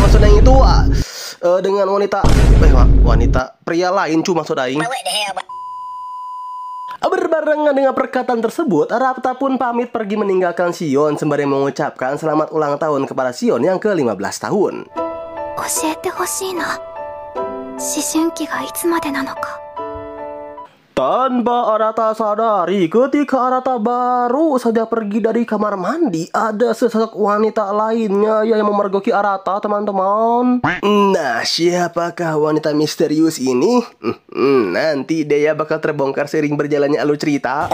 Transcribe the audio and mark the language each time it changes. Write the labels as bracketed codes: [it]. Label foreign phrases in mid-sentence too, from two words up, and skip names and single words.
[id] Maksudnya itu dengan wanita pria lain cuma sodaing. Berbarengan dengan perkataan tersebut, Arata pun pamit pergi meninggalkan Shion sembari mengucapkan selamat ulang tahun kepada Shion yang ke-15 tahun. [ja] 教えてほしいな。思春期がいつまでなのか? [id] Tanpa Arata sadari, ketika Arata baru saja pergi dari kamar mandi, ada sesosok wanita lainnya yang memergoki Arata, teman-teman. Nah, siapakah wanita misterius ini? Nanti dia bakal terbongkar seiring berjalannya alur cerita.